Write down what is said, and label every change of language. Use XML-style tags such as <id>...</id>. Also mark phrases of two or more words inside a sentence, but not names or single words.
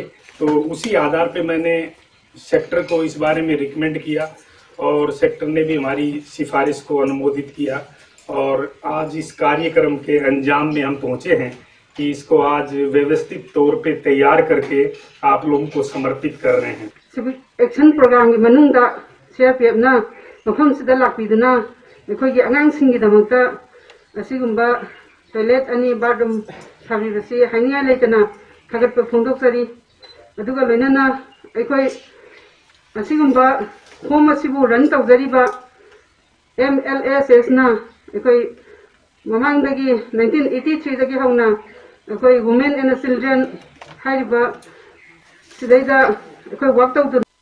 <hi>तो उसी आधार पे मैंने सेक्टर को इस बारे में रिकमेंड किया और सेक्टर ने भी हमारी सिफारिश को अनुमोदित किया और आज इस कार्यक्रम के अंजाम में हम पहुंचे हैं कि इसको आज व्यवस्थित तौर पे तैयार करके आप लोगों को समर्पित कर रहे हैं।</hi> <en>action program</en> <mni>के मनुंगा सीआरपीएफ ना मफम सिदा लाक्पीदना अखोगी अगांगसिंगिदमक्ता असिगुंबा टॉयलेट अनि बाथरूम साबिबसी हानिया लेतना थागतप फोंदोक्सरी अदुगा लोइनाना अखोई असिगुंबा होम असिबु रन तौजरिबा MLSS ना अखोई ममांगदगी 1983 दगी हौना अखोई</mni> <en>women and children</en> <mni>हाइबा सिदैदा अखोई वर्क तौदु</mni>